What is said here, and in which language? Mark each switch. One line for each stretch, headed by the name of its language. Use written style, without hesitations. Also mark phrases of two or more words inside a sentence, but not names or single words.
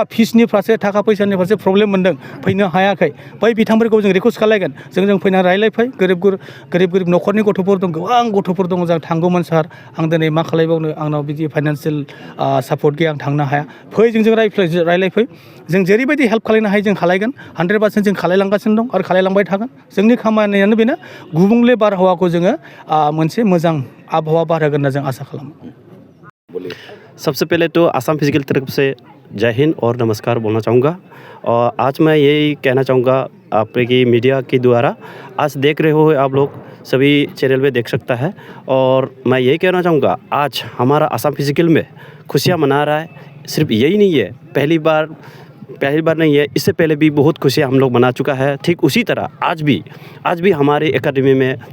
Bodo: फिसनि फारसे थाखा फैसानि फारसे प्रब्लेम मोन्दों फैनो हायाखै बै बिथांफोरखौ जों रिकुवेस्ट खालायगोन जों फैनानै रायलायफै गोरिब न'खरनि गथ'फोर दं गोबां गथ'फोर दङ जों थांगौमोन सार आं दिनै मा खालायबावनो आंनाव बिदि
English: financial support
Bodo: गैया आं थांनो हाया फै जों रायलायफै जों जेरैबायदि हेल्प खालायनो हायो जों खालायगोन 100% जों खालायलांगासिनो दं आरो खालायलांबाय थागोन जोंनि खामानियानो बेनो गुबुंले बारहावाखौ जोङो मोनसे मोजां आबहावा बारहोगोन होनना जों आसा खालामो।
Hindi: सबसे पहले तो आसाम फिजिकल तरफ से जय हिंद और नमस्कार बोलना चाहूँगा और आज मैं यही कहना चाहूँगा आपके मीडिया के द्वारा आज देख रहे हो आप लोग सभी चैनल में देख सकता है और मैं यही कहना चाहूँगा आज हमारा आसाम फिजिकल में खुशियाँ मना रहा है सिर्फ यही नहीं है पहली बार नहीं है इससे पहले भी बहुत खुशियाँ हम लोग मना चुका है ठीक उसी तरह आज भी हमारे एकेडमी में